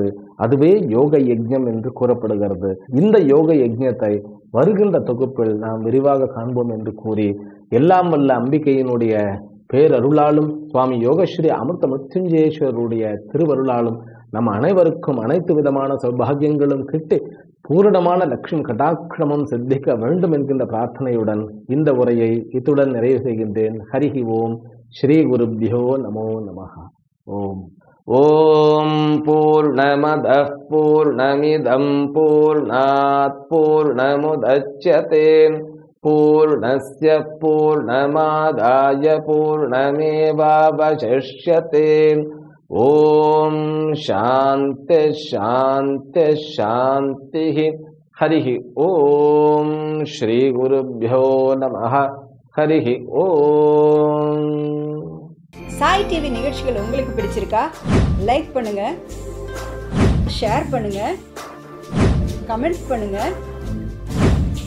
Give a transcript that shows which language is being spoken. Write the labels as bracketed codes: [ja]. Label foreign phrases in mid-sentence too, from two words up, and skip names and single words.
[ta] அதுவே யோக யஜ்ஞம் என்று கூறப்படுகிறது. இந்த யோக யஜ்ஞத்தை வருகின்ற தொகுப்பில் நாம் விரிவாக காண்போம் என்று கூறி, எல்லாம் வல்ல அம்பிகையினுடைய பேரருளாலும் சுவாமி யோகஸ்ரீ அமிர்த மிருத்யுஞ்சயேஸ்வரருடைய திருவருளாலும் நம் அனைவருக்கும் அனைத்து விதமான சௌபாகியங்களும் கிட்டி பூரணமான லட்சுமி கடாட்சணமும் சித்திக்க வேண்டும் என்கின்ற பிரார்த்தனையுடன் இந்த உரையை இத்துடன் நிறைவு செய்கின்றேன். [sa] हरिः ओम्। श्री गुरुभ्यो नमो नमः। ओम्. ओम् पूर्णमदः पूर्णमिदं पूर्णात् पूर्णमुदच्यते पूर्णस्य पूर्णमादाय पूर्णमेवावशिष्यते. ओम् शान्ति शान्ति शान्ति. हरिः ओम्। श्री गुरुभ्यो नमः. हरिः ओम्. [ta] சாய் டிவி நிகழ்ச்சிகள் உங்களுக்கு பிடிச்சிருக்கா? லைக் பண்ணுங்க, ஷேர் பண்ணுங்க, கமெண்ட் பண்ணுங்க, சப்ஸ்கிரைப் பண்ணுங்க.